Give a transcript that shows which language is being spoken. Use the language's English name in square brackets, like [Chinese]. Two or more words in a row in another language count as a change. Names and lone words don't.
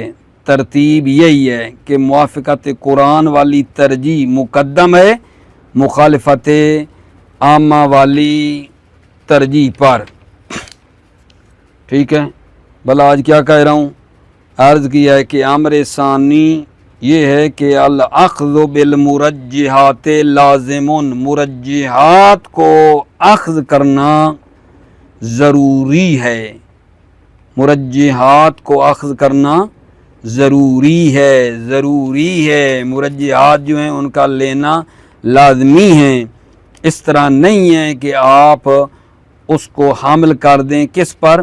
[Urdu] ترتیب یہی ہے کہ موافقت قرآن والی ترجیح مقدم ہے مخالفت عامہ والی ترجیح پر۔ ٹھیک ہے، بھلا آج کیا کہہ رہا ہوں؟ عرض کیا ہے کہ امر ثانی یہ ہے کہ [Arabic] الاخذ بالمرجحات لازم، [Urdu] مرجحات کو اخذ کرنا ضروری ہے، مرجحات کو اخذ کرنا ضروری ہے، مرجحات جو ہیں ان کا لینا لازمی ہے۔ اس طرح نہیں ہے کہ آپ اس کو حمل کر دیں کس پر؟